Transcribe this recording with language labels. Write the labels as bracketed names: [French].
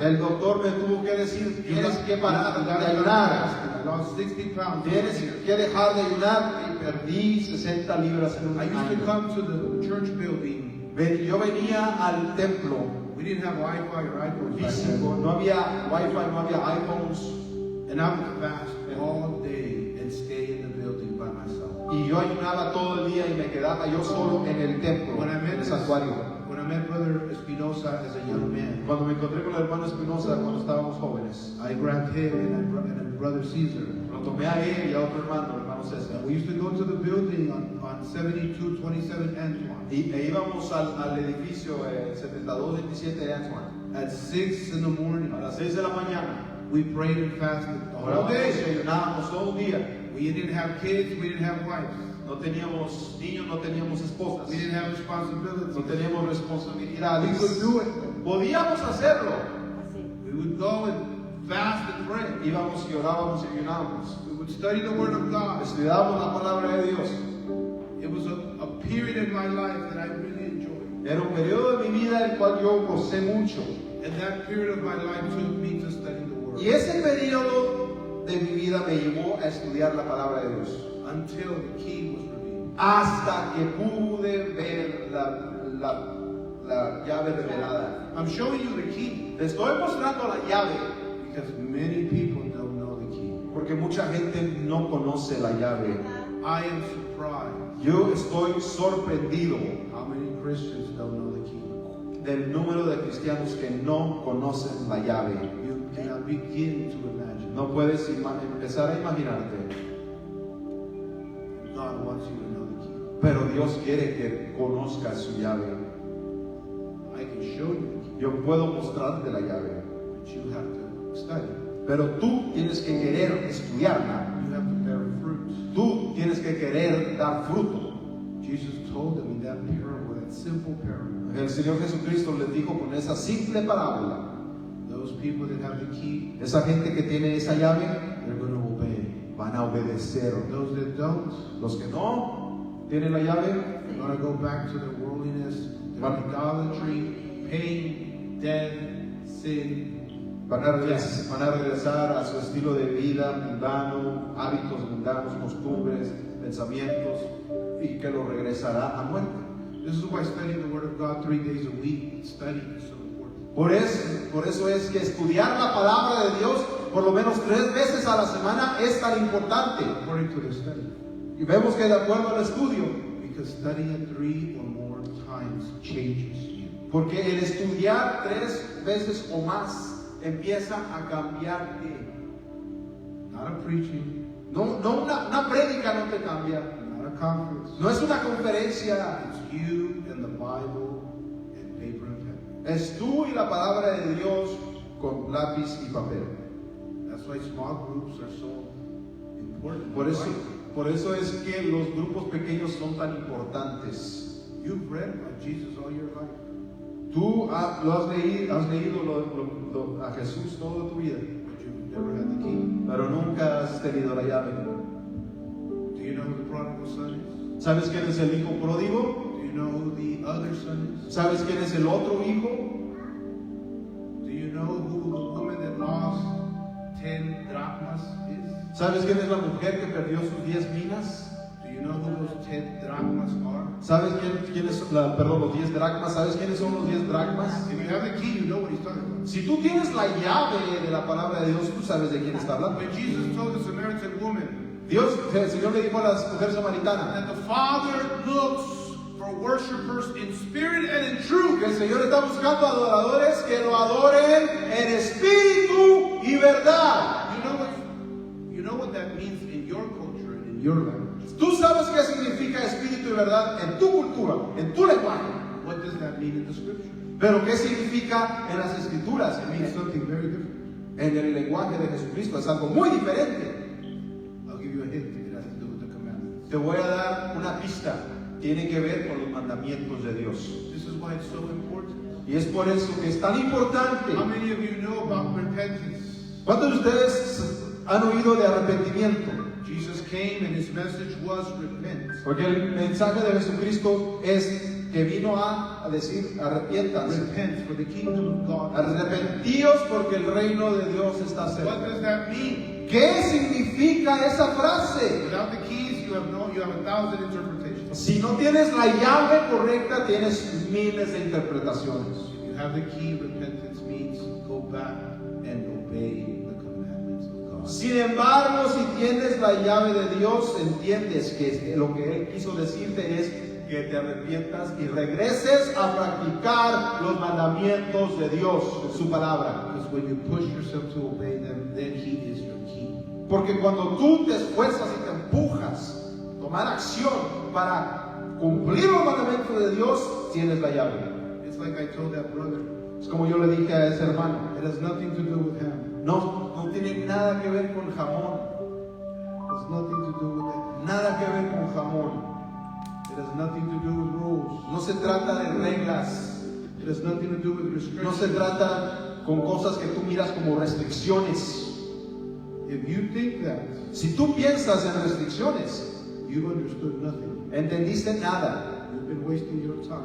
[Spanish] El doctor me tuvo que decir, tienes que parar [English] You [Spanish] de [English] gotta [Spanish] ayunar. [English] fast. I lost 60 pounds. [Spanish] Tienes que dejar de ayunar y perdí 60 libras en un [English] I used to [Spanish] año. [English] come to the church building. [Spanish] Yo venía al templo [English] We didn't have Wi-Fi or iPhones back [Spanish] físico, [English] then. [Spanish] no había wifi, no había iPhones, [English] And I would fast all day and stay in the building by myself. [Spanish] y yo ayunaba todo el día y me quedaba yo solo en el templo, [English] When I [Spanish] en [English] met [Spanish] el santuario. [English] when I met Brother Espinosa as a young man, [Spanish] Cuando me encontré con el hermano Espinosa cuando estábamos jóvenes, [English] I grabbed him and Brother Caesar. [Spanish] lo tomé a él y a otro hermano, el hermano César, [English] We used to go to the building on 7227 Antoine [Spanish] e íbamos al edificio 7227 de Antoine. [English] at 6 in the morning. [Spanish] A las 6 de la mañana, [English] We prayed and fasted the whole [Spanish] orábamos y [English] day. [Spanish] ayunábamos todo el día. [English] We didn't have kids, we didn't have wives, [Spanish] No teníamos niños, no teníamos esposas, [English] we didn't have responsibilities. [Spanish] no teníamos [English] We [Spanish] responsabilidades. [English] could do it. [Spanish] Podíamos hacerlo. Así. [English] We would go and fast and pray. [Spanish] Íbamos y orábamos y ayunábamos. [English] We would study the Word of God. [Spanish] Estudiábamos la palabra de Dios. [English] It was a period in my life that I really enjoyed. [Spanish] Era un periodo de mi vida el cual yo gocé mucho. [English] And that period of my life took me to study the Word. [Spanish] Y ese periodo de mi vida me llevó a estudiar la palabra de Dios. [English] Until the key was revealed. [Spanish] Hasta que pude ver la llave revelada. [English] I'm showing you the key [Spanish] Te estoy mostrando la llave [English] because many people don't know the key. [Spanish] porque mucha gente no conoce la llave. [English] I am surprised [Spanish] Yo estoy sorprendido [English] how many Christians don't know the key. [Spanish] del número de cristianos que no conocen la llave. [English] You cannot begin to imagine. [Spanish] No puedes empezar a imaginarte, [English] God wants you to know the key. [Spanish] pero Dios quiere que conozcas su llave. [English] I can show you the key, [Spanish] Yo puedo mostrarte la llave, [English] but you have to study. [Spanish] pero tú tienes que querer estudiarla. [English] You have to bear fruit. [Spanish] Tú tienes que querer dar fruto. [English] Jesus told them in that parable, that simple parable, [Spanish] El Señor Jesucristo les dijo con esa simple parábola, [English] those people that have the key, [Spanish] esa gente que tiene esa llave [English] they're going to obey. [Spanish] van a obedecer. [English] Those that don't, [Spanish] Los que no tienen la llave [English] they're going to go back to their worldliness, their idolatry, pain, death, sin. [Spanish] van a regresar a su estilo de vida mundano, hábitos mundanos, costumbres, pensamientos, y que lo regresará a muerte. [English] This is why studying the Word of God 3 days a week, studying is so important. [Spanish] Por eso es que estudiar la palabra de Dios por lo menos 3 veces a la semana es tan importante. [English] According to the study. [Spanish] Y vemos que de acuerdo al estudio, [English] Because studying it 3 or more times changes you. [Spanish] porque el estudiar 3 veces o más empieza a cambiarte. [English] Not a preaching, [Spanish] No una prédica no te cambia. [English] not a conference. [Spanish] No es una conferencia. [English] It's you and the Bible and paper and pen. [Spanish] Es tú y la palabra de Dios con lápiz y papel. [English] That's why small groups are so important. [Spanish] Por eso es que los grupos pequeños son tan importantes. [English] You've read about Jesus all your life. [Spanish] Tú has leído a Jesús toda tu vida, [English] But you've never had the key. [Spanish] pero nunca has tenido la llave. [English] Do you know who the prodigal son is? [Spanish] ¿Sabes quién es el hijo pródigo? [English] Do you know who the other son is? [Spanish] ¿Sabes quién es el otro hijo? [English] Do you know who the woman that lost 10 drachmas is? [Spanish] ¿Sabes quién es la mujer que perdió sus 10 minas? [English] Do you know who those 10 drachmas are? [Spanish] ¿Sabes quién es los 10 dracmas? ¿Sabes quiénes son los 10 dracmas? [English] If you have the key, you know what he's talking about. [Spanish] Si tú tienes la llave de la palabra de Dios, tú sabes de quién está hablando. [English] When Jesus told the Samaritan woman [Spanish] El Señor le dijo a la mujer samaritana [English] that the Father looks for worshipers in spirit and in truth, [Spanish] que el Señor está buscando adoradores que lo adoren en espíritu y verdad. [English] you know what that means in your culture and in your language. [Spanish] Tú sabes qué significa espíritu y verdad en tu cultura, en tu lenguaje. [English] What does that mean in the scripture? [Spanish] Pero qué significa en las escrituras, [English] It means something very different. [Spanish] en el lenguaje de Jesucristo. Es algo muy diferente. [English] I'll give you a hint. It has to do with the commandments. [Spanish] Te voy a dar una pista. Tiene que ver con los mandamientos de Dios. [English] This is why it's so important. [Spanish] Y es por eso que es tan importante. [English] How many of you know about repentance? [Spanish] ¿Cuántos de ustedes han oído de arrepentimiento? [English] Jesus came and his message was repent. [Spanish] Porque el mensaje de Jesucristo es que vino a decir arrepiéntanse. [English] Repent, for the kingdom of God. [Spanish] Arrepentíos porque el reino de Dios está [English] What [Spanish] cerca. [English] does that mean? [Spanish] ¿Qué significa esa frase? [English] Without the keys, you have 1,000 interpretations. [Spanish] Si no tienes la llave correcta, tienes miles de interpretaciones. [English] If you have the key, repentance means go back and obey the commandments of God. [Spanish] Sin embargo, si tienes la llave de Dios, entiendes que lo que Él quiso decirte es que te arrepientas y regreses a practicar los mandamientos de Dios, su palabra. [English] Because when you push yourself to obey them, then he is your key. [Spanish] Porque cuando tú te esfuerzas y te empujas a tomar acción para cumplir los mandamientos de Dios, tienes la llave. [English] It's like I told that brother. [Spanish] Es como yo le dije a ese hermano. [English] It has nothing to do with him. [Spanish] No tiene nada que ver con jamón. [English] It has nothing to do with that. [Spanish] Nada que ver con jamón. [English] It has nothing to do with rules. [Spanish] No se trata de reglas. [English] It has nothing to do with [Spanish] No se [English] restrictions. [Spanish] trata con cosas que tú miras como restricciones. [English] If you think that, [Spanish] Si tú piensas en restricciones, [English] you've understood nothing. [Spanish] entendiste nada. [English] You've been wasting your time.